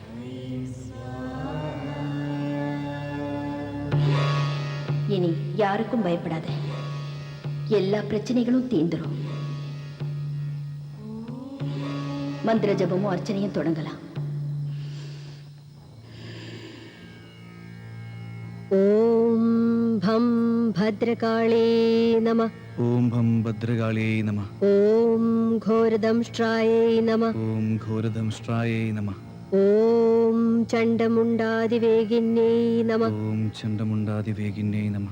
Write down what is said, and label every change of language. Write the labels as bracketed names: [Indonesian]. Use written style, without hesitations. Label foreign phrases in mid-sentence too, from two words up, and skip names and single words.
[Tamil] இனி யாருக்கும் பயப்படாத. எல்லா பிரச்சனைகளும் தீந்துரும். மந்திர ஜபமும் அர்ச்சனையும் தொடங்கலாம். [Sanskrit] ஓம் भं भद्रकाळे नमः। ओम भं भद्रकाळ्यै नमः। ओम घोरदंष्ट्रायै नमः। ओम घोरदंष्ट्रायै नमः। ओम चण्डमुण्डादिवेगिन्यै नमः। ओम चण्डमुण्डादिवेगिन्यै नमः।